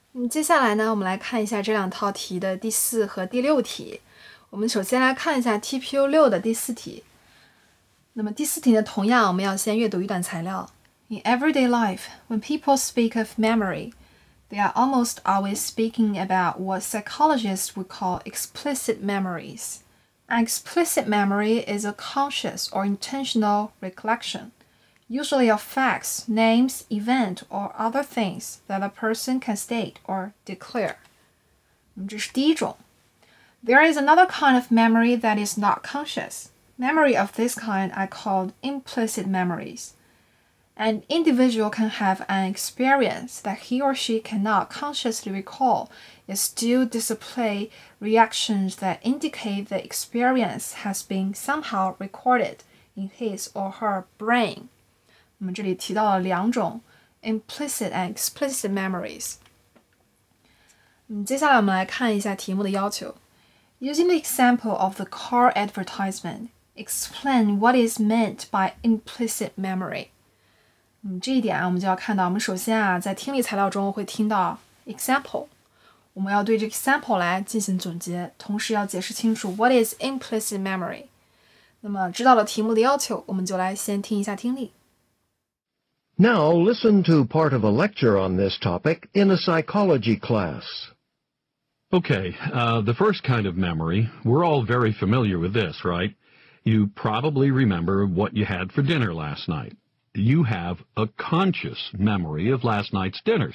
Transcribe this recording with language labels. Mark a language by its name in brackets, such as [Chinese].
[Chinese] 接下来呢，我们来看一下这两套题的第4和第6题。我们首先来看一下 TPU 6的第4题。那么第4题呢，同样我们要先阅读一段材料。 [English] In everyday life, when people speak of memory, they are almost always speaking about what psychologists would call explicit memories. An explicit memory is a conscious or intentional recollection, usually of facts, names, event, or other things that a person can state or declare. [Chinese] 这是第一种。 [English] There is another kind of memory that is not conscious. Memory of this kind are called implicit memories. An individual can have an experience that he or she cannot consciously recall, yet still display reactions that indicate the experience has been somehow recorded in his or her brain. [Chinese] 我们这里提到了两种 [English] implicit and explicit memories. [Chinese] 接下来我们来看一下题目的要求。 [English] Using the example of the car advertisement, explain what is meant by implicit memory. [Chinese] 这一点我们就要看到，我们首先在听力材料中会听到 example， 我们要对这个 example 来进行总结，同时要解释清楚 [English] what is implicit memory。 [Chinese] 那么知道了题目的要求，我们就来先听一下听力。 [English] Now listen to part of a lecture on this topic in a psychology class. Okay, the first kind of memory, we're all very familiar with this, right? You probably remember what you had for dinner last night. You have a conscious memory of last night's dinner.